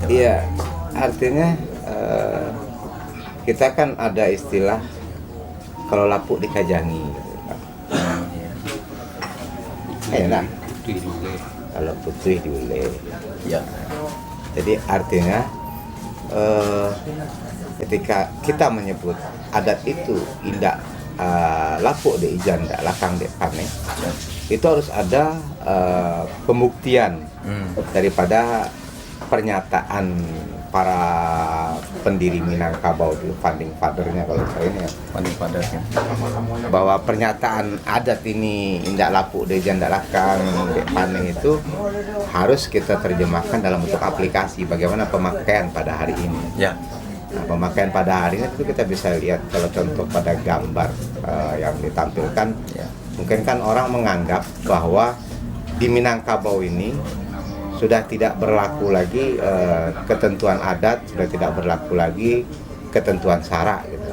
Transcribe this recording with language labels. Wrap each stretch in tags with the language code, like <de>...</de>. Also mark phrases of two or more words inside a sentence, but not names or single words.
<id>Iya, artinya kita kan ada istilah kalau lapuk dikajangi. Nah. Kalau putih diulek. Ya. Jadi artinya ketika kita menyebut adat itu</id> <min>indah lapuk de ijan dak lakang de pane,</min> <id>itu harus ada pembuktian daripada pernyataan para pendiri Minangkabau dulu,</id> <en>founding father-</en> <id>nya kalau saya ini ya,</id> <en>founding father-nya,</en> <id>bahwa pernyataan adat ini</id> <min>indak lapuk de ijan dak lakang de pane</min> <id>itu harus kita terjemahkan dalam bentuk aplikasi bagaimana pemakaian pada hari ini. Ya. Nah, pemakaian pada hari ini itu kita bisa lihat kalau contoh pada gambar yang ditampilkan. Ya. Mungkin kan orang menganggap bahwa di Minangkabau ini sudah tidak berlaku lagi ketentuan adat, sudah tidak berlaku lagi ketentuan Sarak gitu.</id>